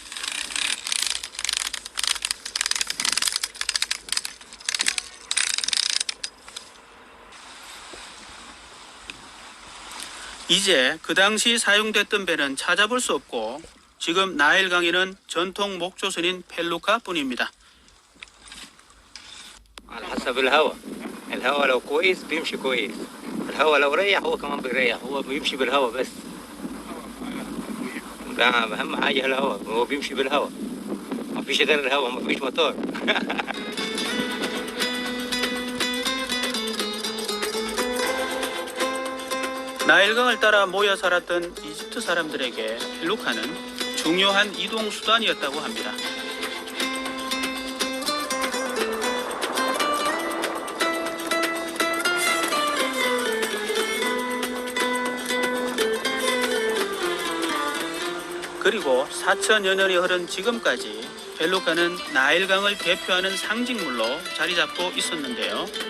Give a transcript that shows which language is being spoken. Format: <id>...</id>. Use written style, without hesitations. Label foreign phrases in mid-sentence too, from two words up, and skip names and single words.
<ko>이제 그 당시 사용됐던 배는 찾아볼 수 없고 지금 나일강에는 전통 목조선인 펠루카 뿐입니다.</ko> <ar>على حسب الهواء. الهواء لو كويس بيمشي كويس. الهواء لو ريح هو كمان بيريح. هو بيمشي بالهواء بس. أهم حاجة الهواء. هو بيمشي بالهواء. ما فيش غير الهواء ما فيش موتور.</ar> <ko>나일강을 따라 모여 살았던 이집트 사람들에게 펠루카는 중요한 이동 수단이었다고 합니다. 그리고 4000여 년이 흐른 지금까지 펠루카는 나일강을 대표하는 상징물로 자리 잡고 있었는데요.</ko>